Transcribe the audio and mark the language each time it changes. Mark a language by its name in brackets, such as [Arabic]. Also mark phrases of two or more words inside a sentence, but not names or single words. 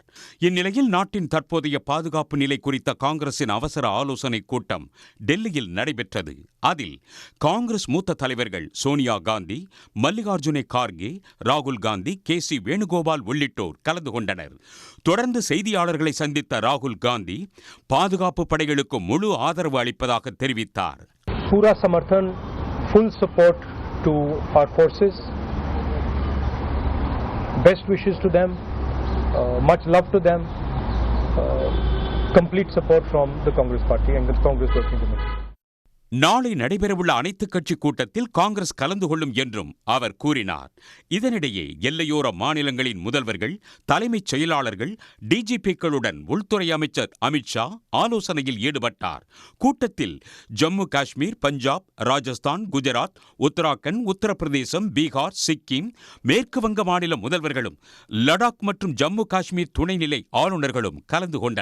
[Tamil] இந்நிலையில் நாட்டின் தற்போதைய பாதுகாப்பு நிலை குறித்த காங்கிரசின் அவசர ஆலோசனைக் கூட்டம் டெல்லியில் நடைபெற்றது. அதில் காங்கிரஸ் மூத்த தலைவர்கள் சோனியா காந்தி, மல்லிகார்ஜுன கார்கே, ராகுல் காந்தி, KC வேணுகோபால் உள்ளிட்டோர் கலந்து கொண்டனர். தொடர்ந்து செய்தியாளர்களை சந்தித்த ராகுல் காந்தி பாதுகாப்பு படைகளுக்கு முழு ஆதரவு அளிப்பதாக தெரிவித்தார். [Hindi] पूरा समर्थन, [English] full support to our forces. Best wishes to them, much love to them. Complete support from the Congress party and the Congress working committee. [Tamil] நாளை நடைபெறவுள்ள அனைத்துக் கட்சி கூட்டத்தில் காங்கிரஸ் கலந்து கொள்ளும் என்றும் அவர் கூறினார். இதனிடையே எல்லையோர மாநிலங்களின் முதல்வர்கள், தலைமைச் செயலாளர்கள், DGPக்களுடன் உள்துறை அமைச்சர் அமித்ஷா ஆலோசனையில் ஈடுபட்டார். கூட்டத்தில் ஜம்மு காஷ்மீர், பஞ்சாப், ராஜஸ்தான், குஜராத், உத்தராகண்ட், உத்தரப்பிரதேசம், பீகார், சிக்கிம், மேற்கு வங்க மாநில முதல்வர்களும், லடாக் மற்றும் ஜம்மு காஷ்மீர் துணைநிலை ஆளுநர்களும் கலந்து கொண்டனர்.